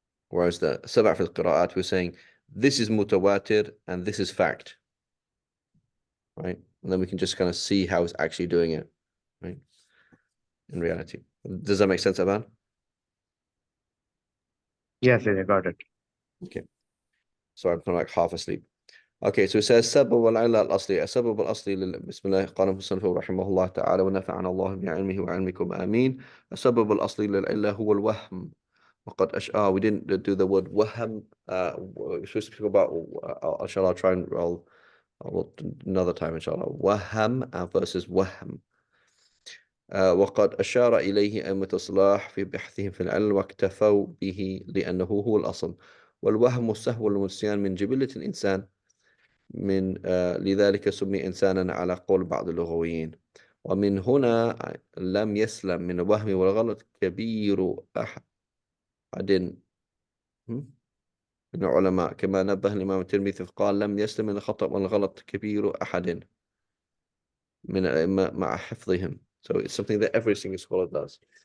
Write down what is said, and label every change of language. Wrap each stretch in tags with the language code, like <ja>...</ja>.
<en>Whereas the Sab' fil Qira'at, we're saying this is mutawatir and this is fact, right? And then we can just kind of see how it's actually doing it, right? In reality. Does that make sense, Aban? Yes, yes, I got it. Okay. Sorry, I'm kind of like half asleep. Okay, so it says</en> <ar>سبب والعلة الأصلي السبب الأصلي بسم الله قال المصنف رحمه الله تعالى ونفعنا الله بعلمه وعلمكم آمين. السبب الأصلي للعلة هو الوهم. وقد</ar> <en>we didn't do the word وهم. We're supposed to speak about inshallah. I'll try and I'll another time inshallah.</en> <ar>وهم versus وهم. وقد أشار إليه أئمة الصلاح في بحثهم في العلم واكتفوا به لأنه هو الأصل. والوهم السهو والنسيان من جبلة الإنسان لذلك سمي إنسانا على قول بعض اللغويين. ومن هنا لم يسلم من الوهم والغلط كبير أحد من العلماء كما نبه الإمام الترمذي فقال لم يسلم من الخطأ والغلط كبير أحد من الأئمة مع حفظهم.</ar> <en>So it's something that every single scholar does.</en>